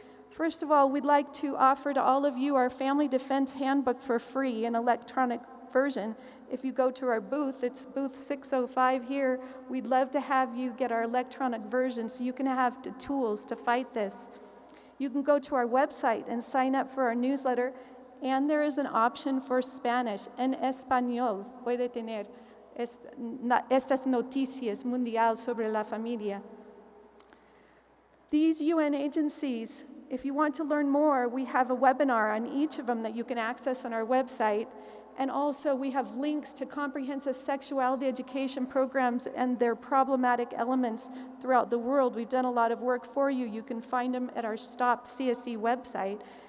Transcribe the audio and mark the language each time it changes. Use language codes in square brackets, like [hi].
[en] First of all, we'd like to offer to all of you our Family Defense Handbook for free, an electronic version. If you go to our booth, it's booth 605 here, we'd love to have you get our electronic version so you can have the tools to fight this. You can go to our website and sign up for our newsletter, and there is an option for Spanish. [es] En español puede tener estas noticias mundial sobre la familia. [en] These UN agencies, if you want to learn more, we have a webinar on each of them that you can access on our website. And also we have links to comprehensive sexuality education programs and their problematic elements throughout the world. We've done a lot of work for you. You can find them at our Stop CSE website.